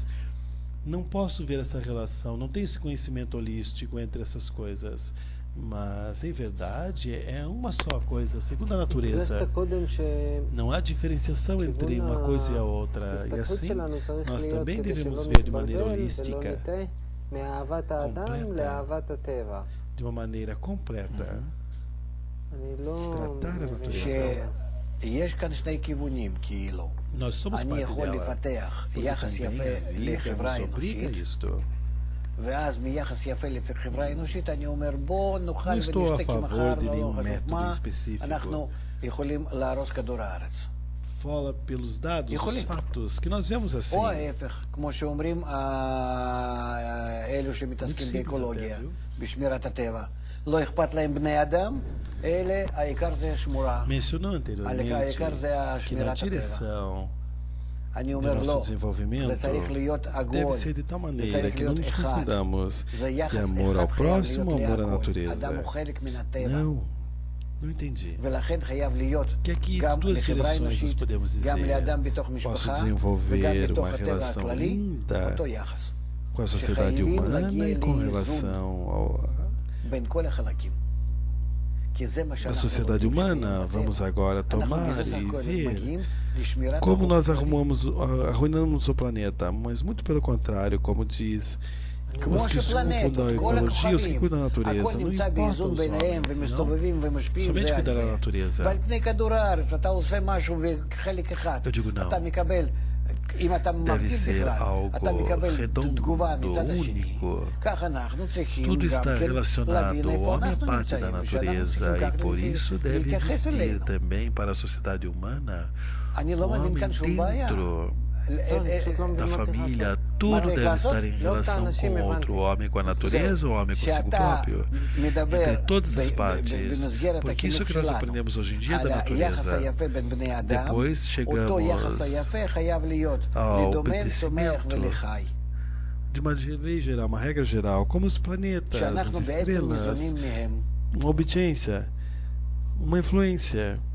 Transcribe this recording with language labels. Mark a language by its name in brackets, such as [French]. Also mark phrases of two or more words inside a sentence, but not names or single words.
[Portuguese] Não posso ver essa relação, não tenho esse conhecimento holístico entre essas coisas. Mas, em verdade, é uma só coisa, segundo a natureza. Não há diferenciação entre uma coisa e a outra. E assim, nós também devemos ver de maneira holística, de uma maneira completa, tratar a natureza. [Hebrew] שיש כאן שני כיוונים, כאילו. [Portuguese] Nós somos [Hebrew] אני [Portuguese] parte [Hebrew] יכול [Portuguese] dela. [Hebrew] לפתח [Portuguese] Porque [Hebrew] יחס [Portuguese] também [Hebrew] יפה [Portuguese] a vida [Hebrew] לחברה [Portuguese] nos obriga a [Hebrew] אנושית, [Portuguese] isto. [Hebrew] ואז מיחס יפה לחברה אנושית אני אומר בוא נאכל [Portuguese] Não estou a [Hebrew] ונשתה כי [Portuguese] favor [Hebrew] מחר [Portuguese] de [Hebrew] לא [Portuguese] nenhum [Hebrew] חשוב [Portuguese] método [Hebrew] מה, [Portuguese] específico. [Hebrew] אנחנו יכולים להרוס כדור הארץ. [Portuguese] Fala pelos dados, [Hebrew] יכולים. [Portuguese] os fatos, que nós vemos assim. [Hebrew] או ההפך, כמו שאומרים אלו שמתעסקים [Portuguese] simples [Hebrew] באקולוגיה, [Portuguese] até, viu? [Hebrew] בשמירת הטבע. לא אכפת להם בני אדם, אלה העיקר זה שמורה. [Portuguese] Mencionou anteriormente [Hebrew] העיקר זה [Portuguese] que na [Hebrew] שמירת הטבע. [Portuguese] direção [Hebrew] אני [Portuguese] do [Hebrew] אומר [Portuguese] nosso [Hebrew] לא, [Portuguese] desenvolvimento [Hebrew] זה צריך להיות [Portuguese] deve [Hebrew] עגול, [Portuguese] ser de tal [Hebrew] זה [Portuguese] maneira [Hebrew] צריך [Portuguese] que não [Hebrew] להיות [Portuguese] nos [Hebrew] אחד. [Portuguese] confundamos [Hebrew] זה [Portuguese] de [Hebrew] יחס [Portuguese] amor ao [Hebrew] אחד חייב [Portuguese] próximo, [Hebrew] להיות [Portuguese] amor à [Hebrew] להכל. [Portuguese] natureza. [Hebrew] אדם הוא חלק מן הטבע. [Portuguese] Não, não entendi. [Hebrew] ולכן חייב להיות [Portuguese] Que aqui [Hebrew] גם [Portuguese] duas [Hebrew] לחברה [Portuguese] direções nós [Hebrew] אנושית, [Portuguese] podemos [Hebrew] גם [Portuguese] dizer. [Hebrew] לאדם בתוך [Portuguese] Posso [Hebrew] משפחה, [Portuguese] desenvolver [Hebrew] וגם [Portuguese] uma [Hebrew] בתוך הטבע [Portuguese] relação [Hebrew] הכללי, [Portuguese] linda [Hebrew] אותו יחס. [Portuguese] com a sociedade [Hebrew] שחייבים [Portuguese] humana [Hebrew] להגיע [Portuguese] e com [Hebrew] לאיזון [Portuguese] relação ao, [Hebrew] בין כל החלקים. כי זה מה [Portuguese] à [Hebrew] שאנחנו [Portuguese] sociedade [Hebrew] רוצים [Portuguese] humana. [Hebrew] שיהיה [Portuguese] Vamos [Hebrew] בטבע. [Portuguese] agora [Hebrew] אנחנו [Portuguese] tomar [Hebrew] בזה סך [Portuguese] e [Hebrew] הכל [Portuguese] ver [Hebrew] מגיעים לשמירת [Portuguese] como [Hebrew] החוק [Portuguese] nós [Hebrew] הכללי. [Portuguese] arruinamos o planeta, mas muito pelo contrário, como diz [Hebrew] כמו [Portuguese] os que se ocupam da [Hebrew] שפלנטות, כל [Portuguese] ecologia, os que [Hebrew] הכוכבים, [Portuguese] cuidam da natureza, [Hebrew] הכל [Portuguese] não [Hebrew] נמצא [Portuguese] importa [Hebrew] באיזון [Portuguese] os [Hebrew] ביניהם [Portuguese] homens, não? [Hebrew] ומסתובבים ומשפיעים [Portuguese] Somente [Hebrew] זה על [Portuguese] cuidar da [Hebrew] זה. [Portuguese] natureza. [Hebrew] ועל פני כדור הארץ אתה עושה משהו בחלק אחד, [Portuguese] Eu digo não. [Hebrew] אתה מקבל, אם אתה [Portuguese] Deve [Hebrew] מבדיל [Portuguese] ser [Hebrew] בכלל, [Portuguese] algo [Hebrew] אתה מקבל [Portuguese] redondo, [Hebrew] תגובה מצד השני. [Portuguese] único. [Hebrew] כך אנחנו צריכים [Portuguese] Tudo [Hebrew] גם [Portuguese] está [Hebrew] כן [Portuguese] relacionado. [Hebrew] להבין [Portuguese] O [Hebrew] איפה [Portuguese] homem é [Hebrew] אנחנו [Portuguese] parte da [Hebrew] נמצאים, ושאנחנו צריכים [Portuguese] natureza [Hebrew] כך [Portuguese] e por isso deve [Hebrew] להתייחס [Portuguese] existir [Hebrew] אלינו. [Portuguese] também para a sociedade humana [Hebrew] אני [Portuguese] o [Hebrew] לא מבין [Portuguese] homem [Hebrew] כאן שום בעיה. [Portuguese] dentro da família. Mas Tudo é deve claro, estar em relação com o outro, o homem com a natureza, o homem consigo próprio, entre todas as partes. Porque isso que nós aprendemos hoje em dia da natureza. Depois chegamos ao obedecimento de uma lei geral, uma regra geral, como os planetas, as estrelas, uma obediência, uma influência.